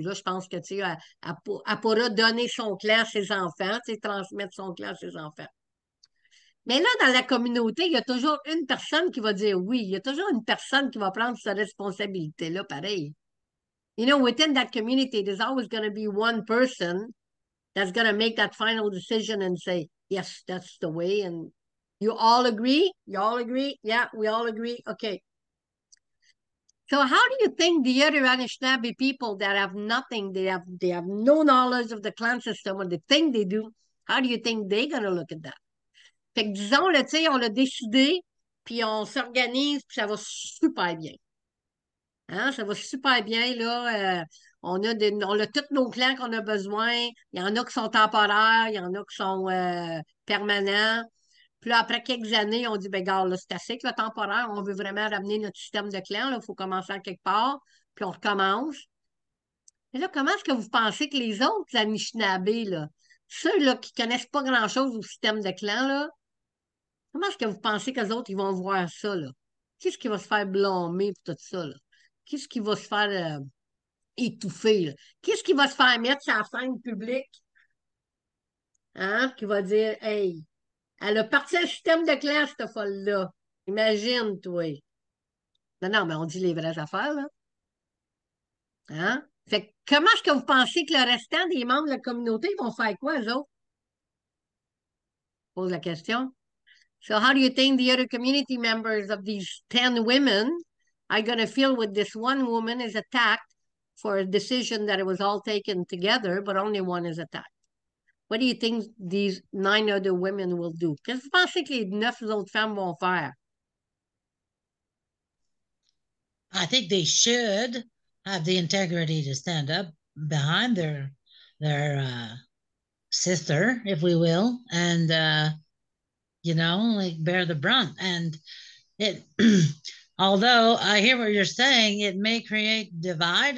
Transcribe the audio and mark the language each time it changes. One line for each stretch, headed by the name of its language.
French: Là, je pense que, tu sais, elle pourra donner son clan à ses enfants, tu sais, transmettre son clan à ses enfants. Mais là, dans la communauté, il y a toujours une personne qui va dire oui. Il y a toujours une personne qui va prendre sa responsabilité-là, pareil.
English: You know, within that community, there's always going to be one person that's going to make that final decision and say, yes, that's the way. And you all agree? You all agree? Yeah, we all agree. Okay. So how do you think the other Anishinaabe people that have nothing, they have no knowledge of the clan system, or they think they do, how do you think they're going to look at that?
French: Fait que disons, là, tu sais, on l'a décidé, puis on s'organise, puis ça va super bien. Hein? Ça va super bien, là. On a tous nos clans qu'on a besoin. Il y en a qui sont temporaires, il y en a qui sont permanents. Puis là, après quelques années, on dit, ben, gars, là, c'est assez que le temporaire, on veut vraiment ramener notre système de clans, il faut commencer à quelque part, puis on recommence. Mais là, comment est-ce que vous pensez que les autres Anishinaabe, là, ceux-là qui connaissent pas grand-chose au système de clans, là, comment est-ce que vous pensez qu'eux autres, ils vont voir ça, là? Qu'est-ce qui va se faire blâmer pour tout ça, là? Qu'est-ce qui va se faire étouffer, là? Qu'est-ce qui va se faire mettre sur la scène publique? Hein? Qui va dire, hey, elle a parti un système de classe, cette folle-là. Imagine, toi. Non, non, mais on dit les vraies affaires, là. Hein? Fait que comment est-ce que vous pensez que le restant des membres de la communauté vont faire quoi, eux autres? Pose la question.
English: So how do you think the other community members of these 10 women are going to feel when this one woman is attacked for a decision that it was all taken together, but only one is attacked? What do you think these 9 other women will do?
French: Qu'est-ce que vous pensez que les 9 autres femmes vont faire?
English: I think they should have the integrity to stand up behind their sister, if we will, and like bear the brunt. And it, although I hear what you're saying, it may create divide.